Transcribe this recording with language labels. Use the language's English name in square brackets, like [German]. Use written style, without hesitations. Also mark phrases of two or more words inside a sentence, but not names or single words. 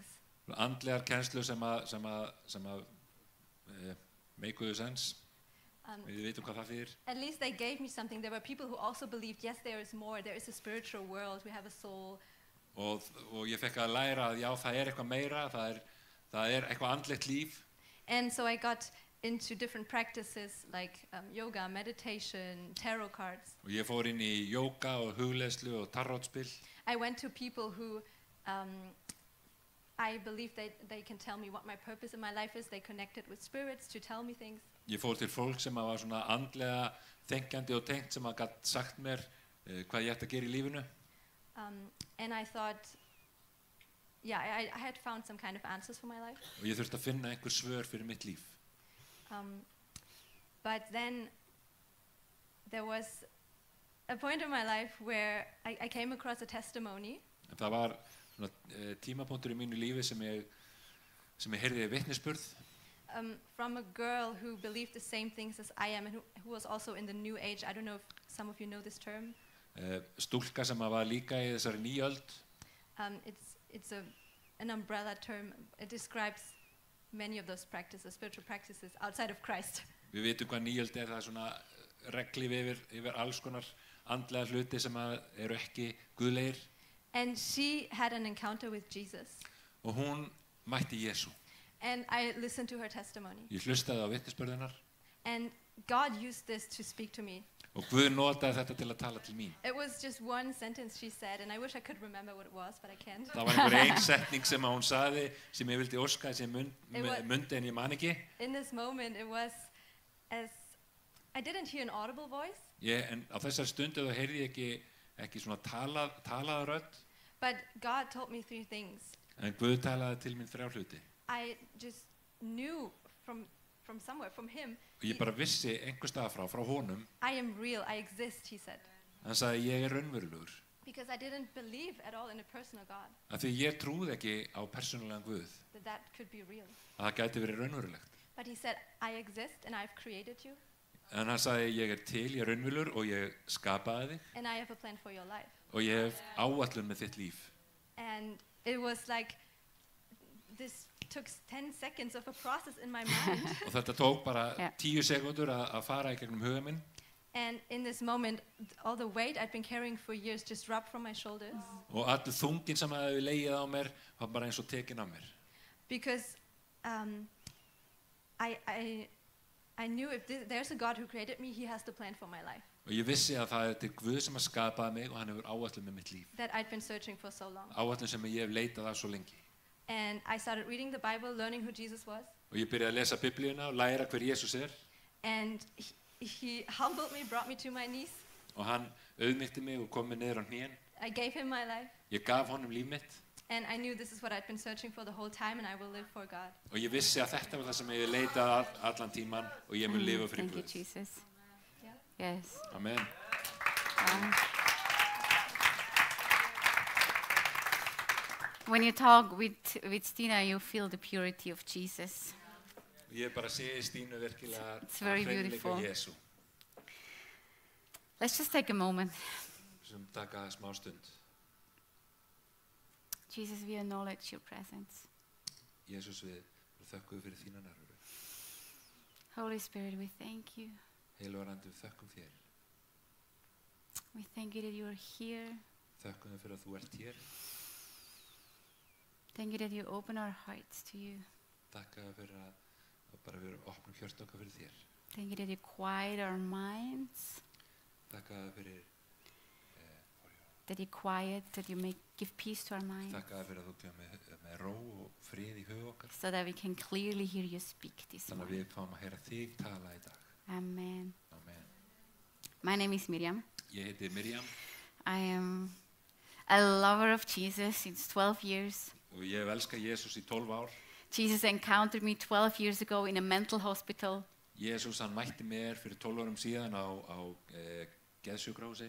[Icelandic] Andlegar kennslur sem að meikuðu sens. Við veitum hvað það þýðir. [English] At least they gave me something. There were people who also believed, yes, there is more. There is a spiritual world. We have a soul. [Icelandic] Og ég fekk að læra að já, það er eitthvað meira, það er eitthvað andlegt líf. [English] And so I got into different practices like yoga, meditation, tarot cards. [Icelandic] Og ég fór inn í jóga og hugleiðslu og tarotspil. [English] I went to people who I believe they can tell me what my purpose in my life is. They connected with spirits to tell me things. [Icelandic] Ég fór til fólk sem var svona andlega þenkjandi og tengt sem að gat sagt mér hvað ég ætti að gera í lífinu. [English] And I thought, yeah, I had found some kind of answers for my life. [Icelandic] Og ég þurfti að finna einhver svör fyrir mitt líf. [English] But then there was a point in my life where I came across a testimony. [Icelandic] En það var svona tímapunktur í mínu lífi sem ég heyrði vitnisburð. [English] From a girl who believed the same things as I am and who was also in the New Age. I don't know if some of you know this term. [Icelandic] Stúlka sem var líka í þessari nýöld. [English] It's an umbrella term. It describes many of those practices, spiritual practices outside of Christ. [Icelandic] Við vitum hvað nýöld það er svona reglíf yfir alls konar andlega hluti sem eru ekki guðlegir. [English] And she had an encounter with Jesus. [Icelandic] Og hún mætti Jesú. [English] And I listened to her testimony. [Icelandic] Ég hlustaði á vitnisburðinnar. [English] And God used this to speak to me. [Icelandic] Og Guð notaði þetta til að tala til mín. [English] It was just one sentence she said, and I wish I could remember what it was, but I can't. [Icelandic] Það var ein setning sem hún sagði sem ég vildi óska sem mundi en ég man ekki. [English] In this moment, it was as I didn't hear an audible voice. [Icelandic] En á þessari stundu þá heyrði ég ekki svona talaða rödd. [English] But God told me 3 things. [Icelandic] En Guð talaði til mín 3 hluti. [English] I just knew from somewhere, from him. [Icelandic] Og ég bara vissi einhvers staðar frá honum. [English] I am real, I exist, he said. [Icelandic] Hann sagði ég raunverulegur. [English] Because I didn't believe at all in a personal God. [Icelandic] Af því ég trúði ekki á persónulegan Guð. [English] That could be real. [Icelandic] Að það gæti verið raunverulegt. [English] But he said, I exist and I've created you [Icelandic] En hann sagði, ég er til, ég er raunverulegur og ég skapaði þig [English] and I have a plan for your life. [Icelandic] og ég hef áætlun með þitt líf. [English] And it was like, this took 10 seconds of a process in my mind. [Icelandic] Og þetta tók bara Ja. 10 sekúndur að fara í gegnum huga minn [English] And in this moment, all the weight I'd been carrying for years just dropped from my shoulders. [Icelandic] og allur þungin sem hefði legið á mér var bara eins og tekin af mér. [English] Because I knew if there's a God who created me, he has the plan for my life [Icelandic] Og ég vissi að það er til Guð sem að skapaði mig og hann hefur áætlun með mitt líf. [English] that I'd been searching for so long. [Icelandic] Áætlun sem ég hef leitað af svo lengi. [English] And I started reading the Bible, learning who Jesus was. [Icelandic] Og ég byrjaði að lesa Biblíuna og læra hver Jesús er [English] And he humbled me, brought me to my knees. [Icelandic] og hann auðmýtti mig og kom mig niður á hnén. [English] I gave him my life. [Icelandic] Ég gaf honum líf mitt [English] And I knew this is what I'd been searching for the whole time, and I will live for God. [Icelandic] og ég vissi að þetta var það sem ég hef leitað allan tíman og ég mun lifa fyrir [English] Thank you, [Icelandic] Guð. [English] Jesus. Yeah. Yes. Amen. When you talk with Stina, you feel the purity of Jesus. [Icelandic] Og ég bara sé í Stínu virkilega [English] It's very [Icelandic] hreinleika [English] beautiful. [Icelandic] Jesú [English] Let's just take a moment. [Icelandic] sem taka smá stund. [English] Jesus, we acknowledge your presence. [Icelandic] Jesús, við þökkum fyrir þína nærveru. [English] Holy Spirit, we thank you. [Icelandic] Heilagur Andi, við þökkum þér. [English] We thank you that you are here. [Icelandic] Þökkum þér fyrir að þú ert hér. [English] Thank you that you open our hearts to you. [Icelandic] Takka fyrir að bara við opnum hjört okkar fyrir þér. [English] Thank you that you quiet our minds. [Icelandic] Takka fyrir [English] That you quiet, that you give peace to our mind. [Icelandic] Takka fyrir að þú kemur með ró og frið í hug okkar. [English] So that we can clearly hear you speak this [Icelandic] Þannig að [English] morning. [Icelandic] við fáum að heyra þig tala í dag. [English] Amen. Amen. My name is Miriam. [Icelandic] Ég heiti Miriam [English] I am a lover of Jesus since 12 years. [Icelandic] og ég hef elskað Jesús í 12 ár. [English] Jesus encountered me 12 years ago in a mental hospital, [Icelandic] Jesús hann mætti mér fyrir 12 árum síðan á geðsjúkrahúsi.